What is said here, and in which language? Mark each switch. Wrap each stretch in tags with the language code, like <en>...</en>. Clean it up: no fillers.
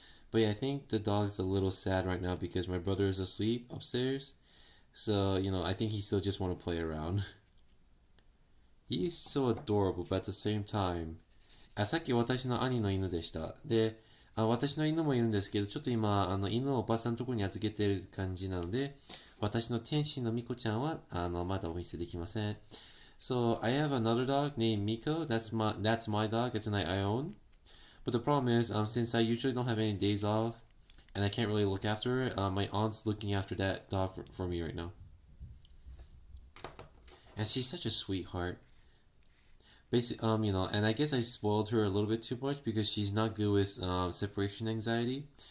<en>But yeah, I think the dog's a little sad right now because my brother is asleep upstairs. So, I think he still just want to play around. He's so adorable, but at the same time,</en> <ja>さっき私の兄の犬でした。で、私の犬もいるんですけど、ちょっと今、犬をおばさんのところに預けてる感じなので、私の天使のミコちゃんは、まだお見せできません。</ja> <en>So, I have another dog named Miko. That's my dog. It's an I own. But the problem is, since I usually don't have any days off, and I can't really look after her, my aunt's looking after that dog for me right now. And she's such a sweetheart. Basically, and I guess I spoiled her a little bit too much because she's not good with separation anxiety.</en>